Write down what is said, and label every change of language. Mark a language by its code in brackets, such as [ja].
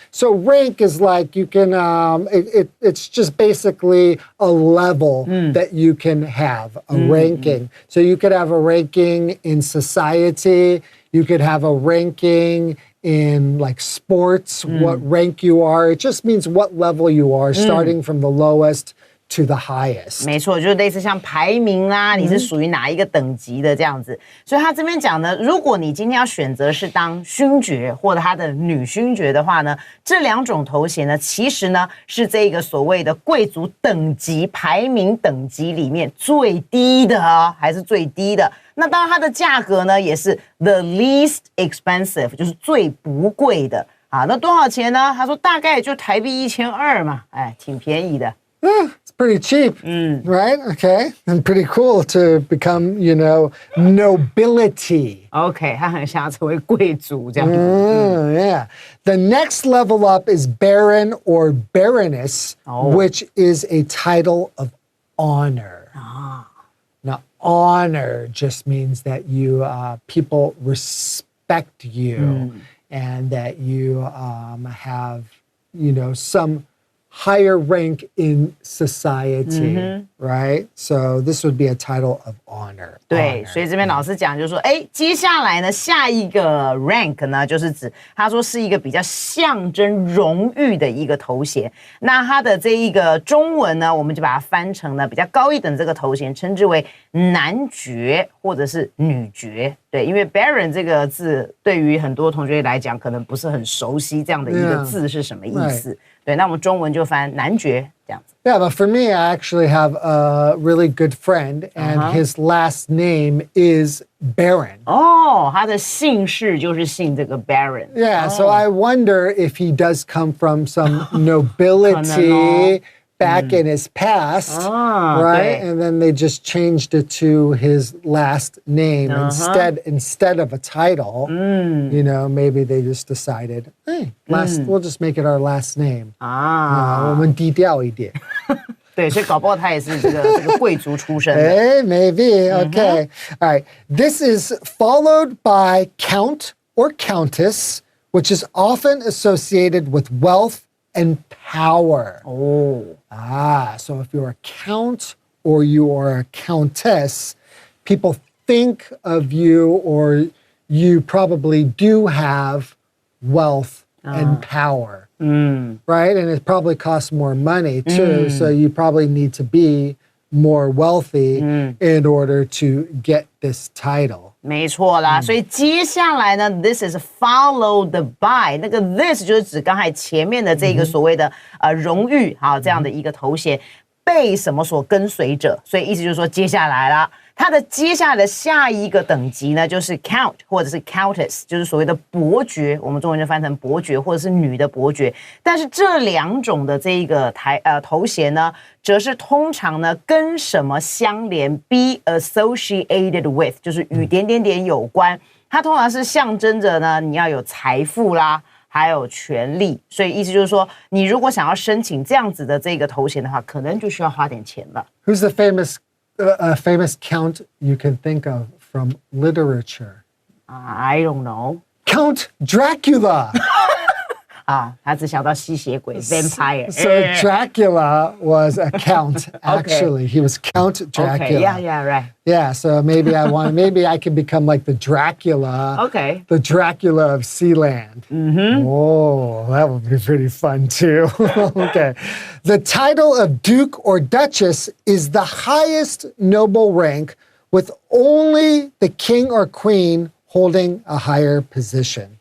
[en] So rank is like you can, it's just basically a level that you can have, a ranking. So you could have a ranking in society. You could have a ranking in like sports, what rank you are. It just means what level you are, starting from the lowest to the highest. [zh] 没错，就是类似像排名啦，你是属于哪一个等级的这样子。所以他这边讲呢，如果你今天要选择是当勋爵或者他的女勋爵的话呢，这两种头衔呢，其实呢是这个所谓的贵族等级排名等级里面最低的哦，还是最低的。那当然它的价格呢也是 [en] the least expensive， [zh] 就是最不贵的啊。那多少钱呢？他说大概就台币1200嘛，哎，挺便宜的。 [en] It's pretty cheap, right? Okay. And pretty cool to become, you know, nobility. [zh] OK， 他很想要成为贵族这样子。 [en] Yeah. The next level up is Baron or Baroness, which is a title of honor. Now, honor just means that you people respect you and that you have, you know, some higher rank in society, right? So this would be a title of honor. [zh] 对，所以这边老师讲就是说，接下来呢，下一个 rank 呢，就是指他说是一个比较象征荣誉的一个头衔。那它的这一个中文呢，我们就把它翻成呢比较高一等这个头衔，称之为男爵或者是女爵。对，因为 Baron 这个字对于很多同学来讲，可能不是很熟悉这样的一个字是什么意思。对，那我们中文就翻男爵这样子。 [en] Yeah, but for me, I actually have a really good friend, and his last name is Baron. [zh] 哦，他的姓氏就是姓这个 Baron。 [en] Yeah, so I wonder if he does come from some nobility back in his past, right? And then they just changed it to his last name instead of a title. You know, maybe they just decided, hey, we'll just make it our last name. [zh] 我们低调一点。对，所以搞不好他也是这个贵族出身的。 [en] Hey, maybe. Okay. All right. This is followed by Count or Countess, which is often associated with wealth and power. So if you're a count or you are a countess, people think of you or you probably do have wealth and power. Right? And it probably costs more money too. So you probably need to be more wealthy in order to get this title. [zh] 没错啦，所以接下来呢 ， [en] this is followed by [zh] 那个 this 就是指刚才前面的这个所谓的荣誉，好这样的一个头衔，被什么所跟随着，所以意思就是说接下来啦，它的接下来的下一个等级呢，就是 count 或者是 countess， 就是所谓的伯爵，我们中文就翻成伯爵或者是女的伯爵。但是这两种的这一个头衔呢，则是通常呢跟什么相连 ， [en] be associated with， [zh] 就是与点点点有关。它通常是象征着呢，你要有财富啦。还有权利。所以意思就是说，你如果想要申请这样子的这个头衔的话，可能就需要花点钱了。 [en] Who's the famous count you can think of from literature? I don't know. Count Dracula. [zh] 啊，他只想到吸血鬼 vampire. [en] So Dracula was a count. Actually, he was Count Dracula. Okay, yeah, right. Yeah, so maybe I can become like the Dracula. Okay. The Dracula of Sealand. Oh, that would be pretty fun too. Okay. The title of Duke or Duchess is the highest noble rank, with only the king or queen holding a higher position.